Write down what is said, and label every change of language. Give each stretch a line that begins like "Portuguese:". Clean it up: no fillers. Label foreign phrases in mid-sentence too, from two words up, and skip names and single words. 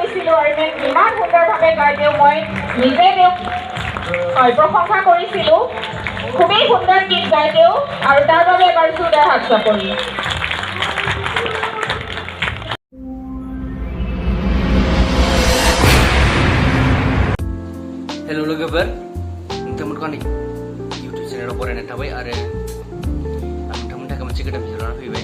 Assamese: এনভাইৰনমেণ্ট ইমান সুন্দৰভাৱে গাই তেওঁ মই নিজে তেওঁক প্ৰশংসা কৰিছিলোঁ। খুবেই সুন্দৰ গীত গাই তেওঁ, আৰু তাৰ বাবে এবাৰ জোৰদাৰ হাত চাপৰি।
Bodo: हेल' लोगोफोर, नोंथांमोनखौ आंनि इउटुब चेनेलाव बरायनाय थाबाय आरो आं नोंथांमोननि थाखाय मोनसे गोदान भिडिअ लानानै फैबाय।